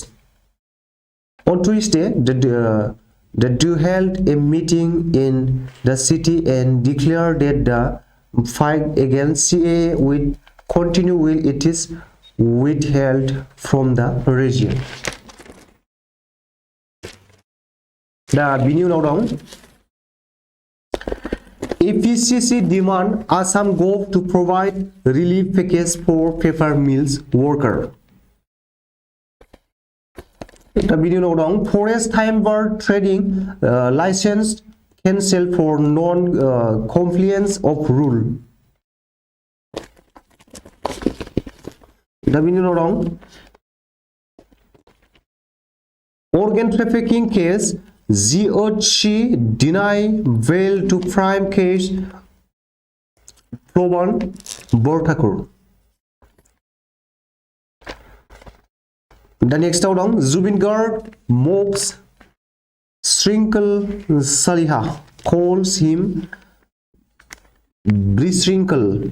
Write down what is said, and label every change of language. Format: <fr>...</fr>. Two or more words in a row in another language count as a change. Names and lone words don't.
<en>On Tuesday, the duo held a meeting in the city and declared that the fight against CAA will continue while it is withheld from the region.</en> <brx>दा बिनि उनाव दं</brx> <en>APCC demand Assam Gov to provide relief package for paper mills worker.</en> <brx>दा बिनि उनाव दं</brx> <en>forest timber trading license cancelled for non compliance of rule.</en> <brx>दा बिनि उनाव दं</brx> <en>organ trafficking case GOC deny bail to prime case Proban Borthakur. The next out on Zubin Garg mocks Shrinkle Saliha, calls him Brisrinkle.</en>